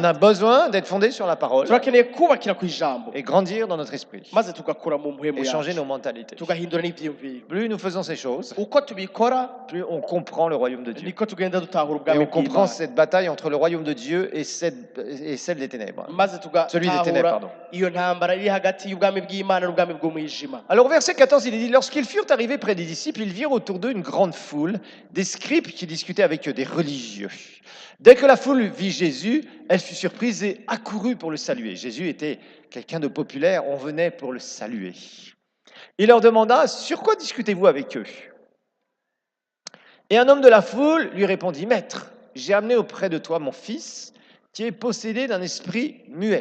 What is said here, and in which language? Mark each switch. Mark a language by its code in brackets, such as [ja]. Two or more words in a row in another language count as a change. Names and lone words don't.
[rn] data. [fr] a besoin d'être fondé sur la parole [rn] Turakeneye kubakira kw'ijambo [fr] et grandir dans notre esprit [rn] maze tugakura mu mpwemu [fr] et changer [rn] yacu [fr] nos mentalités. [rn] tugahindura n'ivyiyumviro. [fr] Plus nous faisons ces choses, [rn] Uko tubikora [fr] plus on comprend le royaume de Dieu. [rn] niko tugenda dutahura [fr] Et [rn] ubwami [fr] on comprend [rn] bw'Imana [fr] cette bataille entre le royaume de Dieu et celle des ténèbres. [rn] maze [fr] Celui des ténèbres, pardon. [rn] tugatahura iyo ntambara iri hagati y'ubwami bw'Imana n'ubwami bw'umwijima. [fr] Alors au verset 14, il est dit, lorsqu'ils furent arrivés près des disciples, ils virent autour d'eux une grande foule, des scribes qui discutaient avec eux, des religieux. Dès que la foule vit Jésus, elle fut surprise et accourut pour le saluer. Jésus était quelqu'un de populaire, on venait pour le saluer. Il leur demanda, sur quoi discutez-vous avec eux? Et un homme de la foule lui répondit, Maître, j'ai amené auprès de toi mon fils qui est possédé d'un esprit muet.